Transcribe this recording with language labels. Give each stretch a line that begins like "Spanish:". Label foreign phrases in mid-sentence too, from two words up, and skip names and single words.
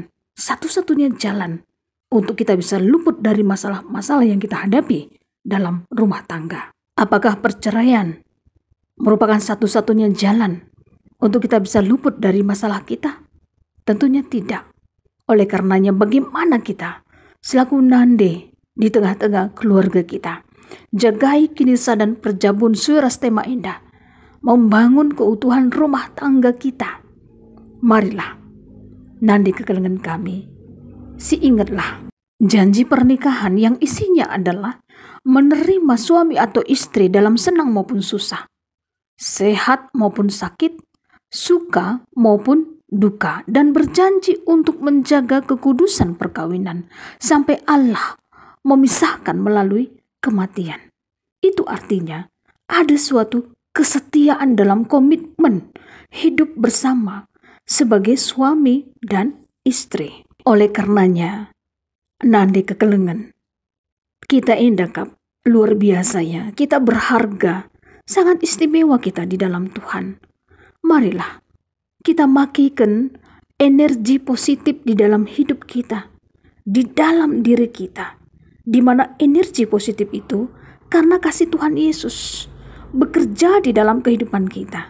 Indonesian: Satu-satunya jalan untuk kita bisa luput dari masalah-masalah yang kita hadapi dalam rumah tangga. Apakah perceraian merupakan satu-satunya jalan untuk kita bisa luput dari masalah kita? Tentunya tidak. Oleh karenanya bagaimana kita selaku nande di tengah-tengah keluarga kita, jagai kinisa dan perjabun surastema indah, membangun keutuhan rumah tangga kita. Marilah,
Batak Karo: nandi kekelengan kami,
Indonesian: si ingatlah janji pernikahan yang isinya adalah menerima suami atau istri dalam senang maupun susah, sehat maupun sakit, suka maupun duka, dan berjanji untuk menjaga kekudusan perkawinan sampai Allah memisahkan melalui kematian. Itu artinya ada suatu kesetiaan dalam komitmen hidup bersama sebagai suami dan istri. Oleh karenanya,
Batak Karo: nande kekelengan,
Indonesian: kita indakap luar biasa ya, kita berharga, sangat istimewa kita di dalam Tuhan. Marilah kita makikan energi positif di dalam hidup kita, di dalam diri kita, di mana energi positif itu karena kasih Tuhan Yesus bekerja di dalam kehidupan kita.